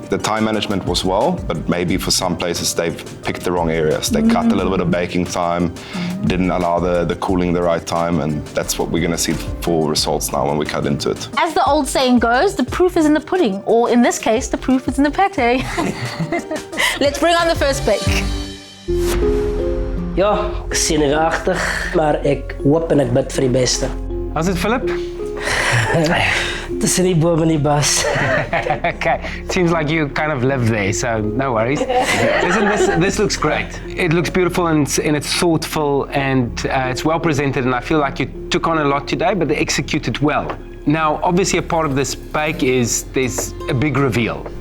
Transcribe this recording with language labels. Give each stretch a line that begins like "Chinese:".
English: The time management was well, but maybe for some places they've picked the wrong areas. They cut a little bit of baking time, didn't allow the cooling the right time, and that's what we're going to see for results now when we cut into it. As the old saying goes, the proof is in the pudding, or in this case, the proof is in the pate. Let's bring on the first bake.
Afrikaans: Ja, zenuwachtig, maar ek hoop en ek bid vir die beste.
English: How's it, Philip?
Afrikaans: Tussen die boom en die bas.
English: Okay, seems like you kind of live there, so no worries. Listen, this looks great. It looks beautiful and it's thoughtful and it's well presented, and I feel like you took on a lot today, but they executed well. Now, obviously a part of this bake is there's a big reveal.